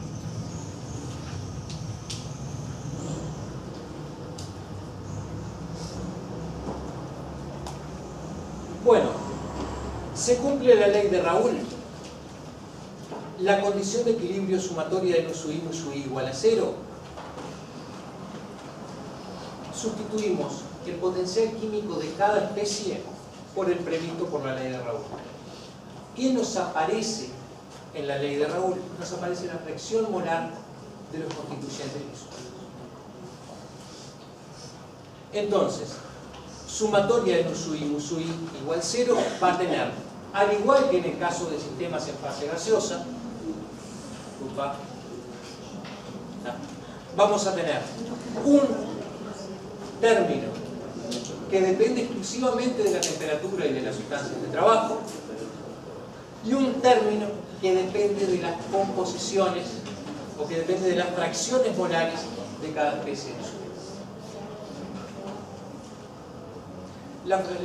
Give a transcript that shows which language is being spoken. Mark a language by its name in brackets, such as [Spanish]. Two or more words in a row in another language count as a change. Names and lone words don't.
[Spanish] Bueno, se cumple la ley de Raoult. La condición de equilibrio sumatoria de nu sub I mu sub I igual a 0. Sustituimos el potencial químico de cada especie por el previsto por la ley de Raoult. ¿Qué nos aparece en la ley de Raoult? Nos aparece la fracción molar de los constituyentes disueltos. Entonces, sumatoria de nu sub I mu sub I igual 0 va a tener, al igual que en el caso de sistemas en fase gaseosa, vamos a tener un término que depende exclusivamente de la temperatura y de las sustancias de trabajo, y un término que depende de las composiciones o que depende de las fracciones molares de cada especie de sustancia.